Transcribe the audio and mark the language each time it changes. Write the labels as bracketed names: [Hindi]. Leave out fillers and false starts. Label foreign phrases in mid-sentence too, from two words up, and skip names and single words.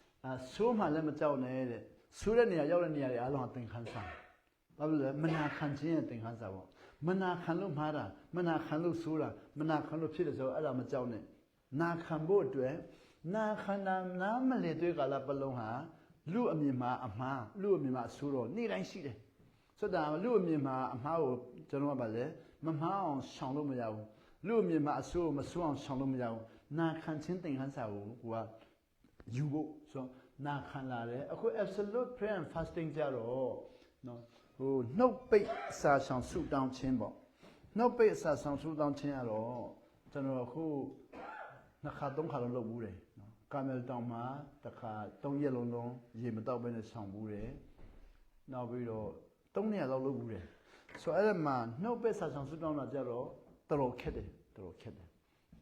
[Burmese] ဆိုးမှလည်းမကြောက်နဲ့တဲ့ဆိုးတဲ့နေရာရောက်တဲ့နေရာတွေအားလုံးကသင်္ခန်းစာဘာလို့လဲမနာခံခြင်းရဲ့သင်္ခန်းစာပေါ့မနာခံလို့မှားတာမနာခံလို့ဆိုးတာမနာခံလို့ဖြစ်တယ်ဆိုတော့အဲ့ဒါမကြောက်နဲ့နာခံဖို့အတွက်နာခံတာနားမလည်တဲ့ကာလပတ်လုံးဟာလူအမြင်မှာအမှားလူအမြင်မှာအဆိုးတော့နေ့တိုင်းရှိတယ်ဆိုတော့လူအမြင်မှာအမှားကိုကျွန်တော်ကပါလေမမှားအောင်ရှောင်လို့မရဘူးလူအမြင်မှာအဆိုးမဆိုးအောင်ရှောင်လို့မရဘူးနာခံခြင်းသင်္ခန်းစာကိုက ယူဖို့ဆိုတော့နာခံလာတယ်အခု [English] absolute prayer and fasting [Burmese] ကြတော့နော်ဟိုနှုတ်ပိတ်စာဆောင်ဆုတောင်းခြင်းပေါ့နှုတ်ပိတ်စာဆောင်ဆုတောင်းခြင်းကတော့ကျွန်တော်အခုနှစ်ခါသုံးခါလုံးလုပ်ဘူးတယ်နော်ကာမယ်တောင်မှာတစ်ခါ3ရက်လုံးရေမတောက်ဘဲနဲ့ဆောင်ဘူးတယ်နောက်ပြီးတော့3ရက်လောက်လုပ်ဘူးတယ်ဆိုတော့အဲ့ဒါမှာနှုတ်ပိတ်စာဆောင်ဆုတောင်းတာကြတော့တော်တော်ခက်တယ်ခ